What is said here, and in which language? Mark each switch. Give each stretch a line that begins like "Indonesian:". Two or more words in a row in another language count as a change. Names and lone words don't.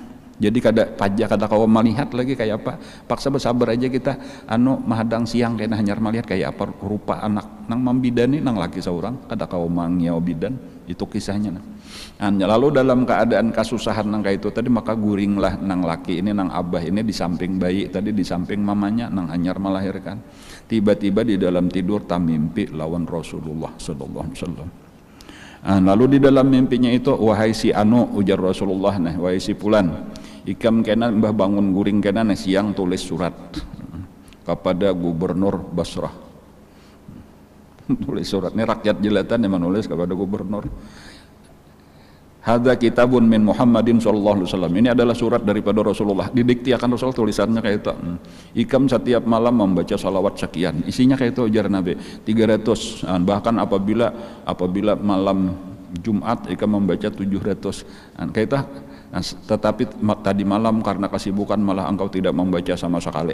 Banjar: Jadi kada kau melihat lagi kayak apa, paksa bersabar aja kita mahadang siang kena hanyar melihat kayak apa rupa anak nang membidani nang laki seorang kada kau mangyau bidan. Itu kisahnya lalu dalam keadaan kasusahan nang kayak itu tadi maka guringlah nang laki ini nang abah ini di samping bayi tadi, di samping mamanya nang hanyar melahirkan. Tiba-tiba di dalam tidur tamimpi lawan Rasulullah
Arabic: صلى الله عليه وسلم.
Banjar: Lalu di dalam mimpinya itu wahai si ujar Rasulullah nah, wahai si fulan, ikam kena mbah bangun guring kena nah siang tulis surat kepada gubernur Basrah. Tulis surat ini rakyat jelatan yang menulis kepada gubernur.
Arabic: هذا كتاب من محمد صلى الله عليه وسلم.
Banjar: Ini adalah surat daripada Rasulullah. Didikti akan Rasul, tulisannya kayak itu. Ikam setiap malam membaca salawat sekian. Isinya kayak itu ujar Nabi 300. Bahkan apabila malam Jumat ikam membaca 700. Kayak itu. Tetapi tadi malam karena kesibukan malah engkau tidak membaca sama sekali.